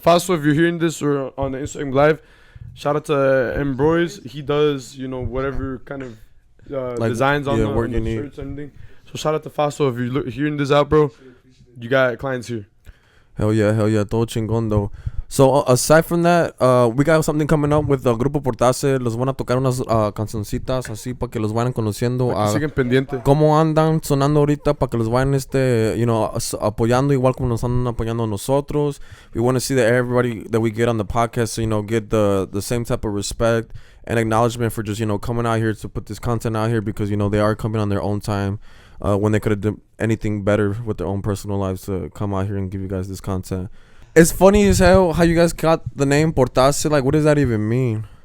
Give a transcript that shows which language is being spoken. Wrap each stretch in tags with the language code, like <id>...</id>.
<en>Faso, if you're hearing this or on the Instagram live, shout out to Ambroise. He does, whatever kind of Like, designs on the work you need. shirts and everything. So shout out to Faso. If you're hearing this out, bro, you got clients here. Hell yeah,</en> <es>todo chingón</es> <en>though. So aside from that, we got something coming up with the Grupo Portace.</en> <es>Los van a tocar unas cancioncitas así para que los vayan conociendo. Para que siguen pendiente. ¿Cómo andan sonando ahorita para que los vayan apoyando igual como nos andan apoyando a nosotros?</es> <en>We want to see that everybody that we get on the podcast, get the same type of respect and acknowledgement for just, coming out here to put this content out here because, they are coming on their own time when they could have done anything better with their own personal lives to come out here and give you guys this content. It's funny as hell how you guys got the name Portace. Like, what does that even mean?</en>